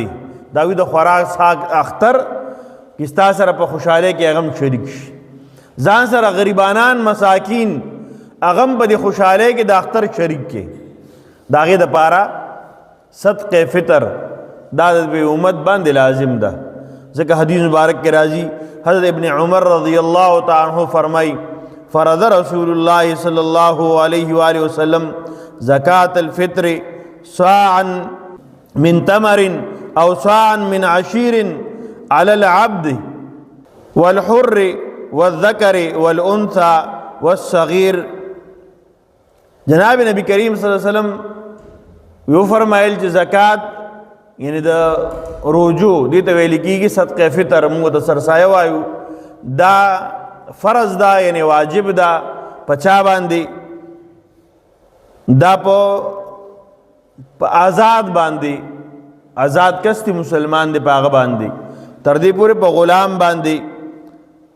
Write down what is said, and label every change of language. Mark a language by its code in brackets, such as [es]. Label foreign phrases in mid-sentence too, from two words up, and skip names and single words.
[ps] د هغوی د خوراک اختر کې ستا سره په خوشحالۍ کې هغه هم شریک شي. ځان سره غریبانان مساکین هغه هم په دې خوشحالۍ کې د اختر شریک کې. د هغې دپاره صدقه فطر دا د امت باندې لازم ده. ځکه حدیث مبارک کې راځي، [ar] حضرت ابن عمر رضی اللہ تعالی عنہ فرمائی فرض رسول اللہ صلی اللہ علیہ وآلہ وسلم زکاة الفطر صاعا من تمر او صاعا من عشیر على العبد والحر والذکر والانثى والصغیر. [ps] جناب نبی کریم [ar] صلی اللہ علیہ وسلم [ps] یو فرمایل چې زکات یعنی د روزو دې ته ویل کېږي صدقه فطر، موږ ته سرسایه وایو، دا فرض ده یعنی واجب ده په چا باندې؟ دا په آزاد باندې، آزاد کس دی مسلمان دی په هغه باندې، تر دې پورې په غلام باندې، په